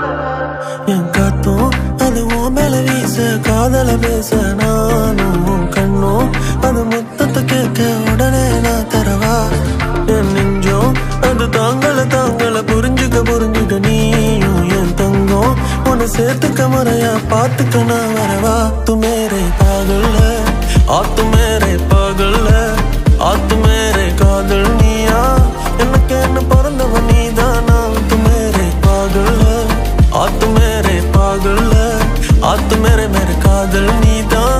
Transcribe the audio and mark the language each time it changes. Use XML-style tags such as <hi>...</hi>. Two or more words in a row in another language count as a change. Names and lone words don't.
<ta>என் காத்தும் அது உன் மேல வீச காதல பேச நானும் கண்ணும் அது மொத்தத்தை கேட்க உடனே நான் தரவா. என் நெஞ்சம் அது தாங்கள புரிஞ்சுக்க நீயும் என் தங்கம் உன்னை சேர்த்துக்க முறையா பார்த்துக்க நான் வரவா.</ta> <hi>तू मेरे पागल है आ तू मेरे पागल है आ तू मेरे कादल</hi> <ta>நீயா எனக்கு என்ன பிறந்தவன் நீதானா.</ta> <hi>तू मेरे पागल है आ तू मेरे पागल है आ तू मेरे कादल நீதான்.</hi>